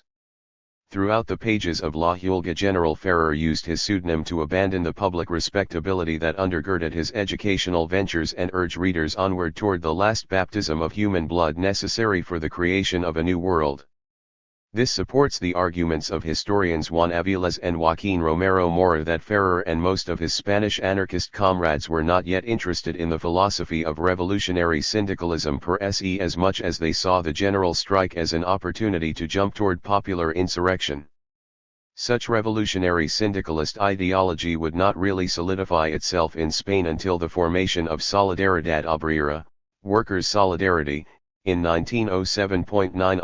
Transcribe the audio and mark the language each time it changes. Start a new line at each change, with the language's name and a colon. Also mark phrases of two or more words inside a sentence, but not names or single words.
English: Throughout the pages of La Huelga, General Ferrer used his pseudonym to abandon the public respectability that undergirded his educational ventures and urge readers onward toward the last baptism of human blood necessary for the creation of a new world. This supports the arguments of historians Juan Aviles and Joaquín Romero Mora that Ferrer and most of his Spanish anarchist comrades were not yet interested in the philosophy of revolutionary syndicalism per se as much as they saw the general strike as an opportunity to jump toward popular insurrection. Such revolutionary syndicalist ideology would not really solidify itself in Spain until the formation of Solidaridad Obrera, Workers' Solidarity, in 1907.9.